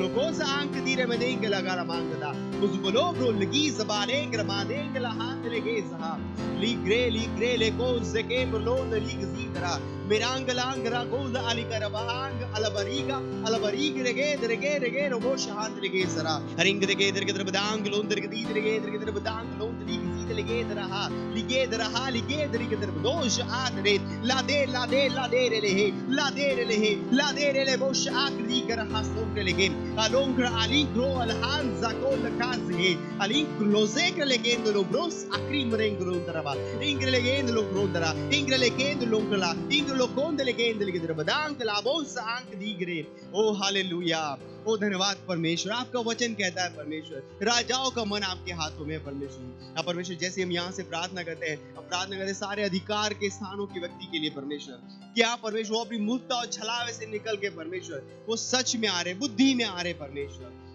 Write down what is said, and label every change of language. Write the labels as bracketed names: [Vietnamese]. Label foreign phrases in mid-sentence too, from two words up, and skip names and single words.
[Hindi] cosa anche dire medenga la gara mangada musoko bro legi zabalengra madenga la handle geza ligre le cose che bolon lig zidra mirangala goza ali karabang alabariga rege robo shahandle gezara ring de geder ke drbadang londer ke didre ke drbadang londer lig zidle gedra lige ke drbadosh adre la de le bosh akri कर हासों के लेकिन अलोंग्रा अलिंग्रो अलहांजा को लकाज है अलिंग्रो ज़ेक्र लेकिन दो ब्रोस akri मरेंग्रो दरबा इंग्र लेकिन लो ब्रोदरा इंग्र लेकिन लोंगला इंग्र लोकोंद लेकिन लेकिन दरबदांग लाबोस आंक दीग्रे। ओ हालेलुया, ओ धन्यवाद परमेश्वर। आपका वचन कहता है परमेश्वर राजाओं का मन आपके हाथों में है परमेश्वर। परमेश्वर जैसे हम यहाँ से प्रार्थना करते हैं, हम प्रार्थना करते हैं सारे अधिकार के स्थानों की व्यक्ति के लिए परमेश्वर, क्या परमेश्वर वो अपनी मूर्खता और छलावे से निकल के परमेश्वर वो सच में आ रहे, बुद्धि में आ रहे परमेश्वर।